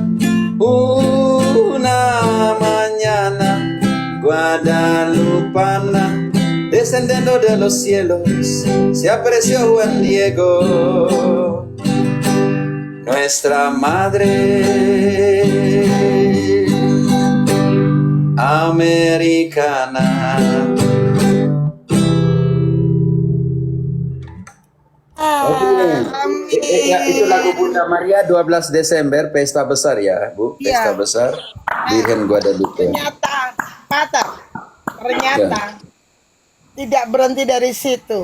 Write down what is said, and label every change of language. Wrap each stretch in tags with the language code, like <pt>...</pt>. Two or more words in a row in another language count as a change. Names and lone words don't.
<es>Una mañana guadalupana, descendiendo de los cielos, se apareció Juan Diego, nuestra madre americana.</es> <id>Itu lagu Bunda Maria 12 Desember, pesta besar ya, Bu. Pesta besar Virgen Guadalupe. Ternyata, Pater, tidak berhenti dari situ.</id>